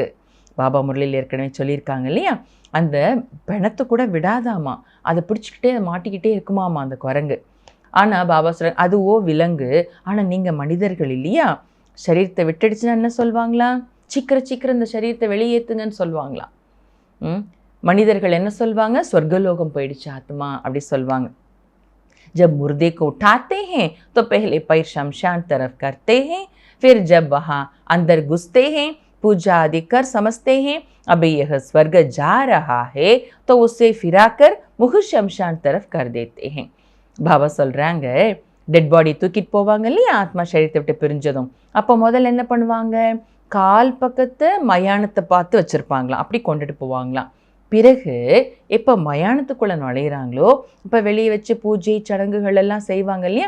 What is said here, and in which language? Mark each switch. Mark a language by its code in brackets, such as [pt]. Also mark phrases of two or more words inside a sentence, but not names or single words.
[ta] பாபா முரளியில் ஏற்கனவே சொல்லியிருக்காங்க இல்லையா? அந்த பிணத்தை கூட விடாதாமா, அதை பிடிச்சிக்கிட்டே மாட்டிக்கிட்டே இருக்குமாமா அந்த குரங்கு. ஆனால் பாபா சொல்கிறாங்க, அதுவோ விலங்கு, ஆனால் நீங்கள் மனிதர்கள் இல்லையா? சரீரத்தை விட்டுடுச்சுன்னா என்ன சொல்வாங்களா? சீக்கிரம் இந்த சரீரத்தை வெளியேற்றுங்கன்னு சொல்லுவாங்களா? மனிதர்கள் என்ன சொல்வாங்க? சொர்க்கலோகம் போயிடுச்சு ஆத்மா அப்படி சொல்வாங்க. [hi] जब मुर्दे को उठाते हैं तो पहले पैर शमशान तरफ करते हैं, फिर जब वहाँ अंदर घुसते हैं, पूजा आदि कर समझते हैं अभी यह स्वर्ग जा रहा है, तो उसे फिराकर मुख शमशान तरफ कर देते हैं. [ta] பாபா சொல்கிறாங்க, [en] dead body [ta] தூக்கிட்டு போவாங்க இல்லையா ஆத்மா சரீரத்தை விட்டு பிரிஞ்சதும், அப்போ முதல்ல என்ன பண்ணுவாங்க? கால் பக்கத்தை மயானத்தை பார்த்து வச்சுருப்பாங்களாம், அப்படி கொண்டுட்டு போவாங்களாம். பிறகு எப்போ மயானத்துக்குள்ளே நுழையிறாங்களோ இப்போ வெளியே வச்சு பூஜை சடங்குகள் எல்லாம் செய்வாங்க இல்லையா?